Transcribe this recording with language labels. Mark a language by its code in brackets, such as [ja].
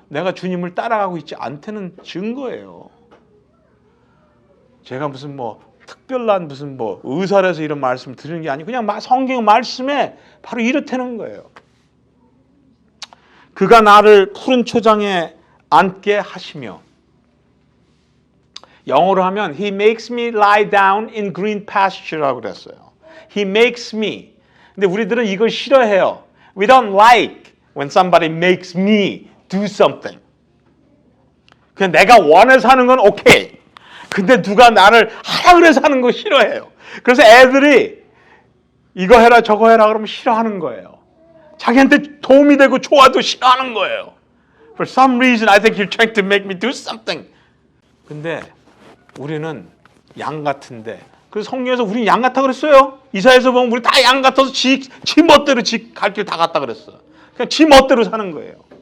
[ko] 내가 주님을 따라가고 있지 않다는 증거예요. 제가 무슨 특별한 무슨 의사라서 이런 말씀을 드리는 게 아니고 그냥 성경 말씀에 바로 이렇다는 거예요. 그가 나를 푸른 초장에 앉게 하시며, 영어로 하면 [en] He makes me lie down in green pasture [ko] 라고 그랬어요. [en] He makes me. [ko] 근데 우리들은 이걸 싫어해요. [en] We don't like when somebody makes me do something. [ko] 그냥 내가 원해서 하는 건 오케이. 근데 누가 나를 하라 그래서 하는 거 싫어해요. 그래서 애들이 이거 해라 저거 해라 그러면 싫어하는 거예요. 자기한테 도움이 되고 좋아도 싫어하는 거예요. [en] For some reason I think you're trying to make me do something. [ko] 근데 우리는 양 같은데, 그래서 성경에서 우리 양 같다 그랬어요. 이사야서 보면 우리 다 양 같아서 지 멋대로 지 갈 길 다 갔다 그랬어. 그냥 지 멋대로 사는 거예요.